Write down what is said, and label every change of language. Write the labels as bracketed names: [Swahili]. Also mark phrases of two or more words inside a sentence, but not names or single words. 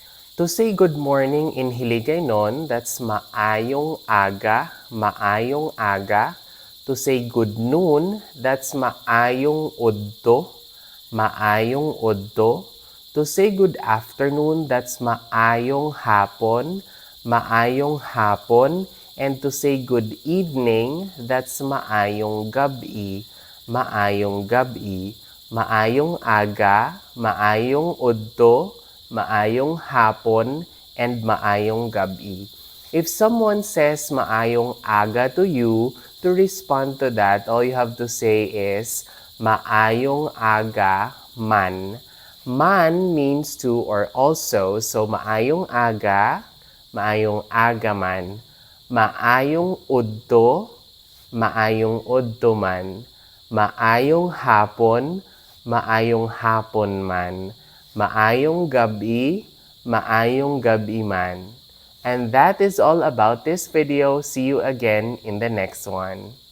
[English] To say good morning in Hiligaynon, that's [Hiligaynon] maayong aga, maayong aga. [English] To say good noon, that's [Hiligaynon] maayong udto, maayong udto. [English] To say good afternoon, that's [Hiligaynon] maayong hapon, maayong hapon. [English] And to say good evening, that's [Hiligaynon] maayong gabi, maayong gabi. Maayong aga, maayong udto, maayong hapon, and maayong gabi. [English] If someone says [Hiligaynon] maayong aga [English] to you, to respond to that, all you have to say is [Hiligaynon] maayong aga man. [English] Man means to or also, so [Hiligaynon] maayong aga man. Maayong udto man. Maayong hapon man. Maayong gabi man. [English] And that is all about this video. See you again in the next one.